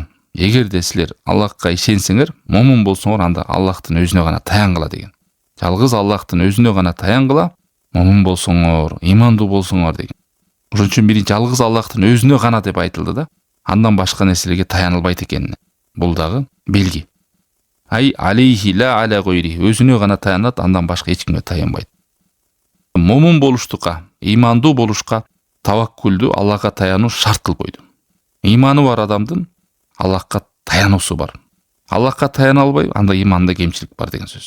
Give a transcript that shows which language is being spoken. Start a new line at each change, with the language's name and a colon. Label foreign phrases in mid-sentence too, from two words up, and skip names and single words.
Kyrgyz: Эгерде силер Аллахка ишенсеңер, момун болсоңор, анда Аллахтын өзүнө гана таянгыла деген. Жалгыз Аллахтын өзүнө гана таянгыла, момун болсоңор, имандуу болсоңор деген. Ошон үчүн биринчи жалгыз Аллахтын өзүнө гана деп айтылды да, андан башка нерселерге таянылбайт экенине. Бул дагы белги.
Arabic: أي عليه لا على غيره.
Kyrgyz: Өзүнө гана таянат, андан башка эч кимге таянбайт. Момун болуштукка, имандуу болушка таваккулду, Аллахка таянуу шарт кылып койду. Иманы бар адамдын Аллахка таянуусу бар. Аллахка таяна албай, анда иманда кемчилик бар деген сөз.